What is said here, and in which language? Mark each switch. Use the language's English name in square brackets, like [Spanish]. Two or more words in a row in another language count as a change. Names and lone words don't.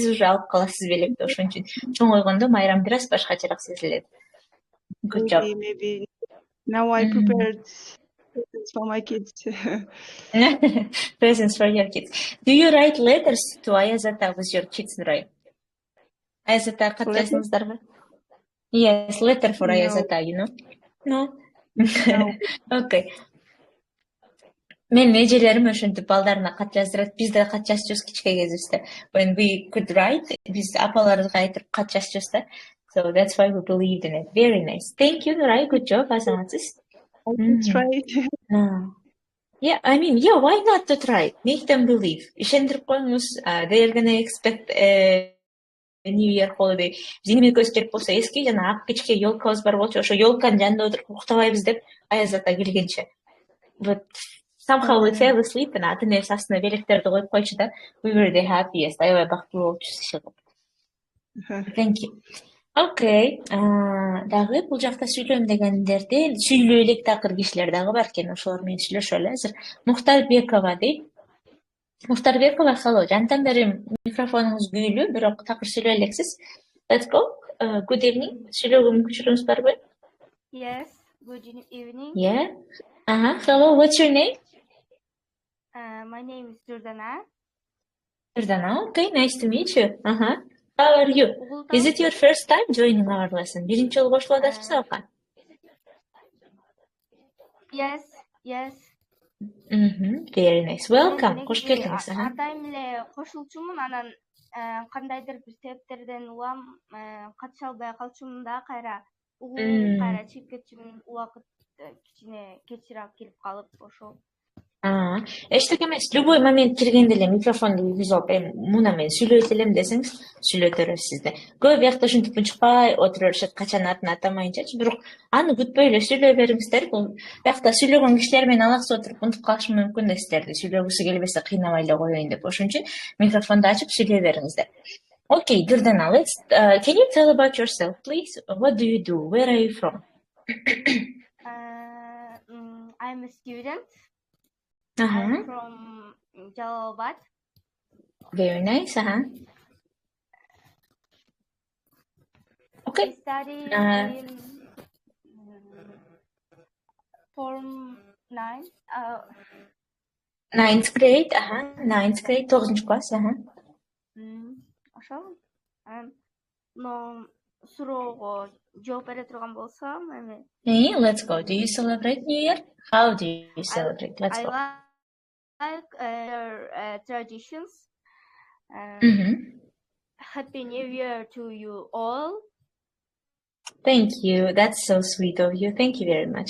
[English] Good job. Maybe now I prepared presents for my kids. Presents for your kids. Do you write letters to Ayazata with your kids, right? [Kyrgyz] Ayazata кат жаздыңыздарбы? [English] Yes, letter for Ayazata, you know? No? Okay. [Kyrgyz] Мен эжелерим ошентип балдарына кат жаздырат. Биз да кат жазчубуз кичке кезибизде. [English] When we could write, [Kyrgyz] биз апаларыбызга айтып кат жазчубуз да. [English] So that's why we believed in it. Very nice. Thank you, Nuray. Good job, азаматсыз. I can try. Yeah, I mean, yeah, why not to try? Make them believe. [Kyrgyz] Ишендирип коюңуз. [English] They're gonna expect a New Year holiday. [Kyrgyz] Биздин көзчек болсо эски жана ак кичке ёлкабыз бар болчу. Ошо ёлканын жанында отуруп уктабайбыз деп аяз ата келгенче. [English] But somehow we fell asleep and [Kyrgyz] атын эрс астына белектерди коюп койчу да. [English] We were the happiest. [Kyrgyz] Аябай бактылуу болчу. [English] Thank you. [Kyrgyz] Окей. Дагы бул жакта сүйлөйм дегендерде сүйлөй элек такыр кишилер дагы бар экен. Ошолор менен сүйлөшөлү азыр. Мухтарбекова дейт. [English] Мухтарбекова, hello. [Kyrgyz] Жантан бери микрофонуңуз күйүлүү, бирок такыр сүйлөй элексиз. [English] Let's go. Good evening. [Kyrgyz] Сүйлөөгө мүмкүнчүлүгүңүз барбы? [English] Yes. Good evening. Yeah. Hello. What's your name? My name is Jordana. Jordana. Okay. Nice to meet you. How are you? Is it your first time joining our lesson? [Kyrgyz] Биринчи жолу кошулуп атасызбы сабакка? [English] Yes. Very nice. Welcome. [Kyrgyz] Кош келдиңиз. Атайм эле кошулчумун, анан кандайдыр бир себептерден улам катыша албай калчумун да, кайра кайра чыгып кетчүмүн, убакыт кичине кечирээк келип калып, ошол. Эчтек эмес, [Russian] любой момент [Kyrgyz] киргенде эле микрофонду үйгүзүп алып, муна мен сүйлөйт элем десеңиз, сүйлөтөрүз сизди. Көп биякта ушинтип унчукпай отура беришет, качан атын атамайынчачы, бирок аны күтпөй эле сүйлөй бериңиздер. Бул биякта сүйлөгөн кишилер менен алаксыз отуруп унутуп калышы мүмкүн да сиздерди. Сүйлөгүсү келбесе кыйнабай эле коеюн деп. Ошон үчүн микрофонду ачып сүйлөй бериңиздер. [English] Okay, Jordana, can you tell about yourself, please? What do you do? Where are you from? I'm a student. I'm from Jalalabad. Very nice. Okay. I study in Form 9. Ninth grade. Ninth grade. [Kyrgyz] 9-нчы класс. Ошол. Но суроого жооп бере турган болсом, эми. [English] Let's go. Do you celebrate New Year? How do you celebrate? Let's go. I like their traditions. Happy New Year to you all. Thank you. That's so sweet of you. Thank you very much.